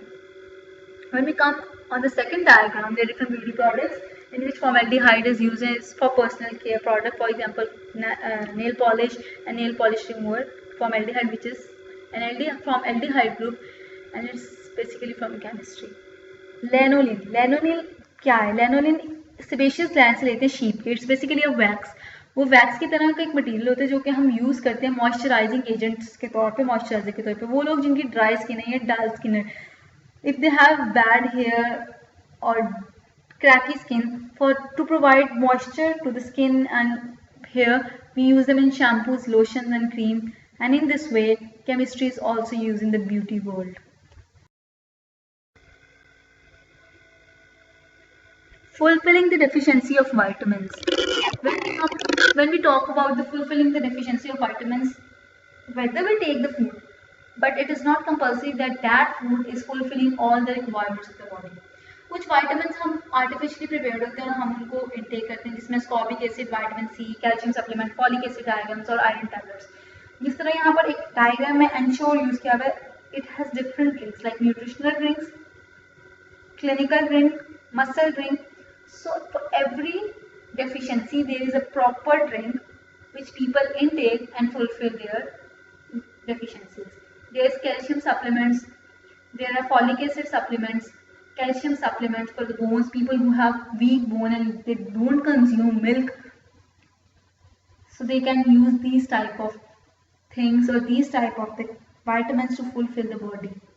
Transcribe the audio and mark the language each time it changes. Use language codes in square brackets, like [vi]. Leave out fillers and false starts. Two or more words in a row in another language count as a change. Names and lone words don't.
[en] When we come on the second diagram, there are different beauty products in which formaldehyde is used for personal care product. For example, nail polish and nail polish remover. Formaldehyde, which is an from aldehyde group, and it's basically from chemistry. [hi] Lanolin. Lanolin क्या है? Lanolin sebaceous gland से लेते हैं sheep के. [en] It's basically a wax. [hi] वो वैक्स की तरह का एक मटेरियल होता है जो कि हम यूज़ करते हैं [en] moisturizing agents [hi] के तौर पे, मॉइस्चराइजर के तौर पे. वो लोग जिनकी ड्राई स्किन है या डल स्किन है, [en] if they have bad hair or cracky skin, to provide moisture to the skin and hair, we use them in shampoos, lotions and cream, and in this way chemistry is also used in the beauty world. Fulfilling the deficiency of vitamins. When we talk about the fulfilling the deficiency of vitamins, whether we take the food, but it is not compulsory that that food is fulfilling all the requirements of the body. [hi] कुछ vitamins हम [en] artificially prepared [hi] होते हैं और हम उनको intake करते हैं, जिसमें [en] ascorbic acid, vitamin C, calcium supplement, folic acid ions [hi] और [en] iron tablets. [hi] जिस तरह यहाँ पर एक डायग्राम में एंश्योर यूज किया हुआ है, [en] It has different drinks like nutritional drinks, clinical drink, muscle drink. So for every deficiency there is a proper drink which people intake and fulfill their deficiencies. There is calcium supplements, there are folic acid supplements, calcium supplements for the bones, people who have weak bone and they don't consume milk, so they can use these type of things or these type of the vitamins to fulfill the body.